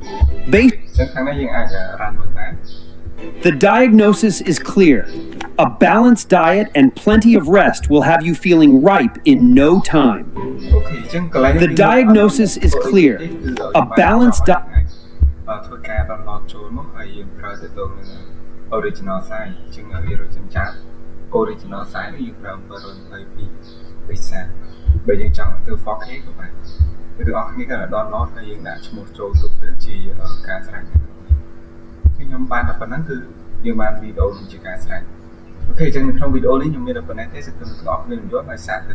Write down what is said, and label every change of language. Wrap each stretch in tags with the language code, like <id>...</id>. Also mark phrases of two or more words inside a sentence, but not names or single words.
<en>The diagnosis is clear. A balanced diet and plenty of rest will have you feeling ripe in no time. The diagnosis is clear. A balanced diet. Original size</en> <km>ជាង</km> <en>original size</en> <km>នេះយើងប្រើ122 pixel បើយើងចង់ធ្វើ 4K ក៏បានគឺទាំងអស់គ្នាក៏ download ហើយយើងដាក់ឈ្មោះចូលទៅជាការស្រេចខ្ញុំបានតែប៉ុណ្ណឹងគឺយើងបានវីដេអូជាការស្រេចអូខេអញ្ចឹងនៅក្នុងវីដេអូនេះខ្ញុំមានតែប៉ុណ្ណេះទេសូមទាំងអស់គ្នាយល់ហើយសាក</km>